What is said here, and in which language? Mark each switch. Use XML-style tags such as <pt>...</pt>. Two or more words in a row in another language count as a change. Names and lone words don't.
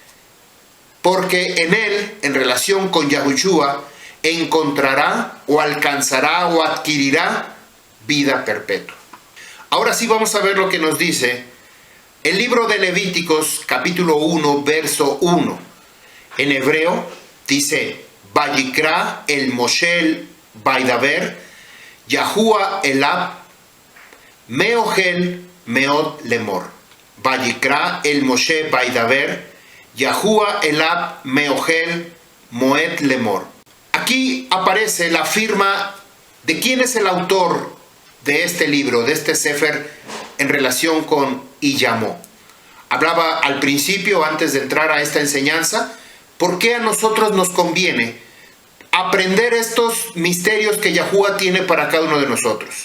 <es>porque en él, en relación con Yahushua, encontrará o alcanzará o adquirirá vida perpetua. Ahora sí vamos a ver lo que nos dice el libro de Levíticos, capítulo 1, verso 1. En hebreo dice,</es> <he>ויקרא אל משה וידבר יהוה אליו מאהל מועד לאמר. ויקרא אל משה וידבר יהוה אליו מאהל מועד לאמר.</he> <es>Aquí aparece la firma de quién es el autor de este libro, de este Sefer, en relación con y llamó. Hablaba al principio, antes de entrar a esta enseñanza, por qué a nosotros nos conviene aprender estos misterios que Yahuwah tiene para cada uno de nosotros.</es>